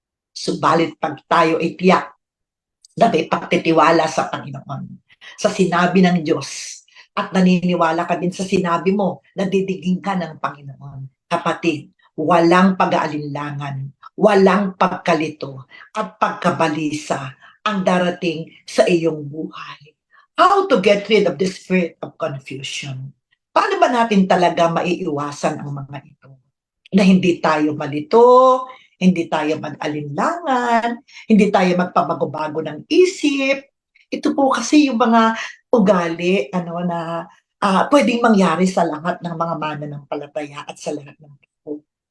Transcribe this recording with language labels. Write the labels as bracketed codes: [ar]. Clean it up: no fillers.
[tl] Subalit pag tayo ay tiyak na may pagtitiwala sa Panginoon, sa sinabi ng Diyos, at naniniwala ka din sa sinabi mo, nadidigin ka ng Panginoon. Kapatid, walang pag-aalinlangan, walang pagkalito, at pagkabalisa ang darating sa iyong buhay. [en] How to get rid of the spirit of confusion? [tl] Paano ba natin talaga maiiwasan ang mga ito? Na hindi tayo malito, hindi tayo mag-alinlangan, hindi tayo magpabago-bago ng isip. Ito po kasi yung mga ugali na pwedeng mangyari sa lahat ng mga mananampalataya at sa lahat ng tao.